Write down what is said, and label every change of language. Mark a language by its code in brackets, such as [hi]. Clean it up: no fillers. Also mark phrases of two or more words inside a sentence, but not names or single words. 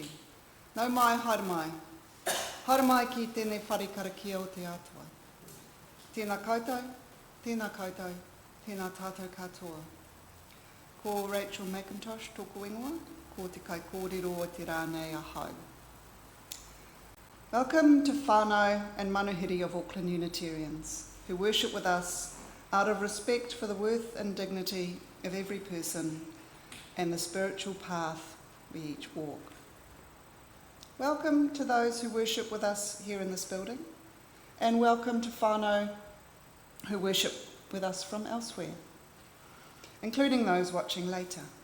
[mi] Nau mai, haere mai. Haere mai ki tēnei whare Karakia o te atua. Tēnā koutou, tēnā tātou katoa. Ko Rachel Mackintosh tōku ingoa, ko te kai kōrero o te rānei ahau. [en] Welcome to whānau and manuhiri of Auckland Unitarians, who worship with us out of respect for the worth and dignity of every person and the spiritual path we each walk. Welcome to those who worship with us here in this building, and welcome to whānau who worship with us from elsewhere, including those watching later.